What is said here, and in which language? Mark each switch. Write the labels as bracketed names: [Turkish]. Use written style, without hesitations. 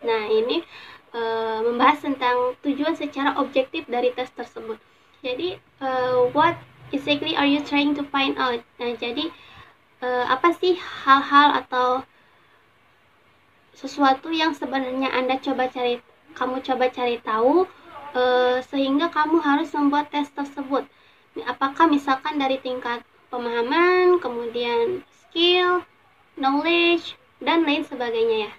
[Indonesian] Nah, ini membahas tentang tujuan secara objektif dari tes tersebut. Jadi, [English] what exactly are you trying to find out? [Indonesian] Nah, jadi apa sih hal-hal atau sesuatu yang sebenarnya kamu coba cari tahu sehingga kamu harus membuat tes tersebut. Apakah misalkan dari tingkat pemahaman, kemudian skill, knowledge, dan lain sebagainya ya.